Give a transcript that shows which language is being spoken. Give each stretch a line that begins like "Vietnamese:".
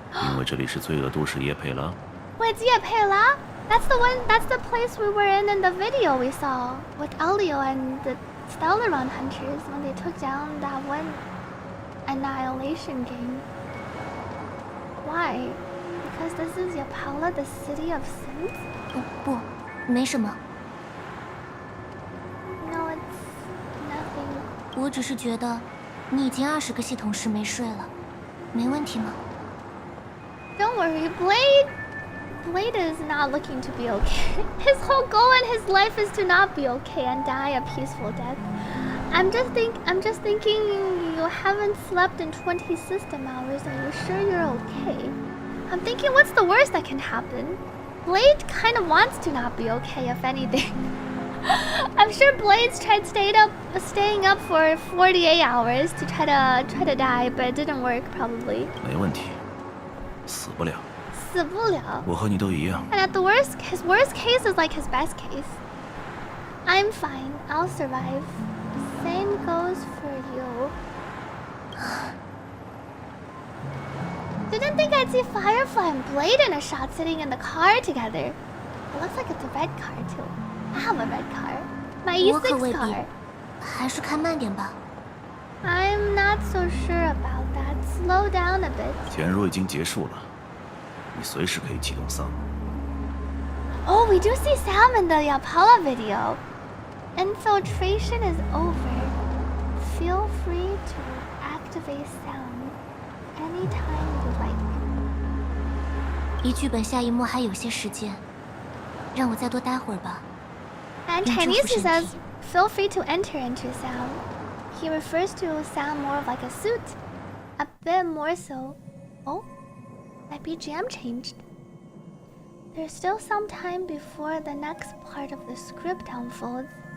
Chinese: 因为这里是罪恶都市叶佩拉。
English: Wait, Ye Pei La? That's the one. That's the place we were in the video we saw with Elio and the Stellaron hunters when they took down that one annihilation game. Why? Because this is Yapala, the city of sins?
Chinese: 不，没什么。
English: No, it's nothing.
Chinese: 我只是觉得，你已经20个系统时没睡了，没问题吗？
English: Don't worry, Blade is not looking to be okay. His whole goal in his life is to not be okay and die a peaceful death. I'm just thinking you haven't slept in 20 system hours. Are you sure you're okay? I'm thinking, what's the worst that can happen? Blade kind of wants to not be okay, if anything. I'm sure Blade's tried staying up for 48 hours to try to die, but it didn't work probably.
Chinese: 没问题，死不了。死不了。我和你都一样。
English: And at his worst case is like his best case. I'm fine. I'll survive. Same goes for you. Didn't think I'd see Firefly and Blade in a shot sitting in the car together. It looks like it's a red car too. I have a red car. My E6 car.
Chinese: 还是开慢点吧。
English: I'm not so sure about that. Slow down a bit.
Chinese: 潜入已经结束了，你随时可以启动 Sam。
English: Oh, we do see Sam in the Yapala video. Infiltration is over. Feel free to activate Sam anytime you like.
Chinese: 离剧本下一幕还有些时间，让我再多待会儿吧。
English: And Chinese he says, feel free to enter into Sam. He refers to Sam more of like a suit. A bit more so. Oh, my BGM changed. There's still some time before the next part of the script unfolds.